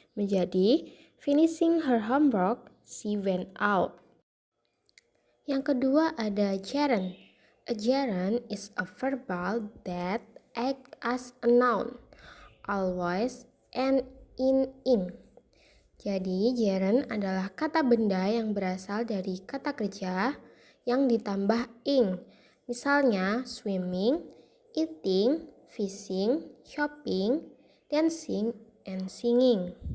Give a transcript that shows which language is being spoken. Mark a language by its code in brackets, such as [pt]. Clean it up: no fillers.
[en] Menjadi finishing her homework, she went out. [id] Yang kedua ada gerund. [en] A gerund is a verbal that act as a noun, always end in ing. [id] Jadi, gerund adalah kata benda yang berasal dari kata kerja yang ditambah ing. Misalnya, [en] swimming, eating, fishing, shopping, dancing, and singing.